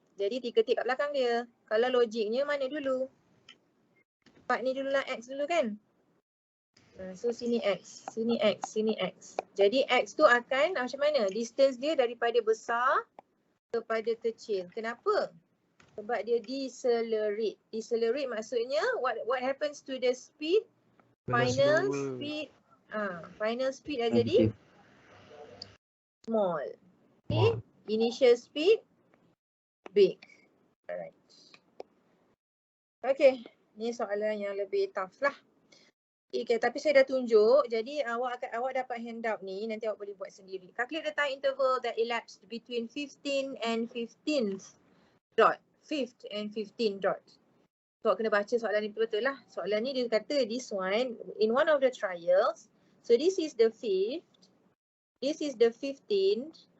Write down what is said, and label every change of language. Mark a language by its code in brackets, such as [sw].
[ms] Jadi titik kat belakang dia. Kalau logiknya mana dulu? Part ni dulu lah, X dulu kan? So sini X, sini X, sini X. Jadi X tu akan macam mana? Distance dia daripada besar kepada kecil. Kenapa? Sebab dia decelerate. Decelerate maksudnya [en] what happens to the speed? [ms] Final speed. Final speed dah jadi small. Okay. Initial speed big. Alright. Okay. Ni soalan yang lebih tough lah. Okay, tapi saya dah tunjuk. Jadi awak dapat handout ni. Nanti awak boleh buat sendiri. [en] Calculate the time interval that elapsed between 15 and 15th dot. 5th and 15th dot. [ms] So awak kena baca soalan ni betul-betul lah. Soalan ni dia kata [en] this one in one of the trials. So this is the 5th. This is the 15th.